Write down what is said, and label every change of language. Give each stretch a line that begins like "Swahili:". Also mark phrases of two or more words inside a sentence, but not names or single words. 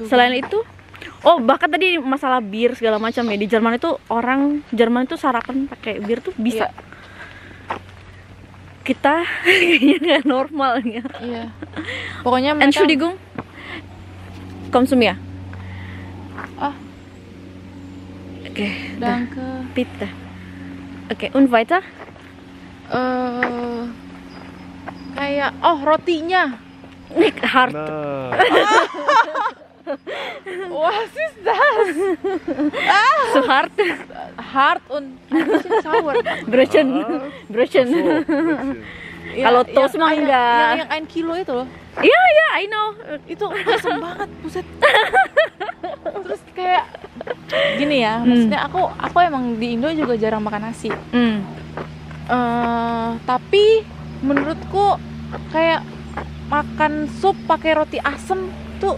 Indonesian: Selain itu, bahkan tadi masalah bir segala macam ya, di Jerman itu sarapan pakai bir tuh bisa. Iya. Kita kayaknya nggak normal ya. Iya. Pokoknya mereka
German: Entschuldigung. Konsum ya. Oke. Danke. Bitte. Oke, und weiter?
Indonesian: Kayak rotinya.
German: Nicht hart. Was ist das? So hart. Hard und ein bisschen sauer. Brötchen.
Indonesian: Kalau toast mah enggak. Yang 1 kilo itu loh. Iya,
English: I know.
Indonesian: Itu asam banget, buset. Terus kayak gini ya, maksudnya aku emang di Indo juga jarang makan nasi. Tapi menurutku kayak makan sup pakai roti asem tuh.